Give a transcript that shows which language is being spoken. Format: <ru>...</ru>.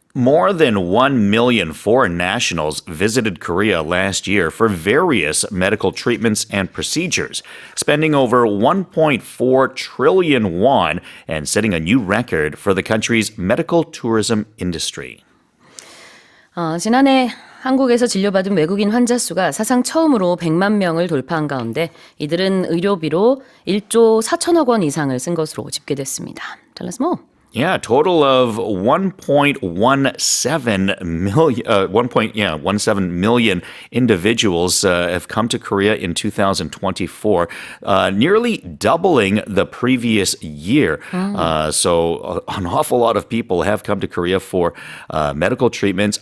<en>More than 1 million foreign nationals visited Korea last year for various medical treatments and procedures, spending over 1.4 trillion won and setting a new record for the country's medical tourism industry.</en> <ko>지난해 한국에서 진료받은 외국인 환자 수가 사상 처음으로 100만 명을 돌파한 가운데 이들은 의료비로 1조 4천억 원 이상을 쓴 것으로 집계됐습니다.</ko> <en>Tell us more. Yeah, a total of 1.17 million individuals have come to Korea in 2024, nearly doubling the previous year. So an awful lot of people have come to Korea for medical treatments.</en>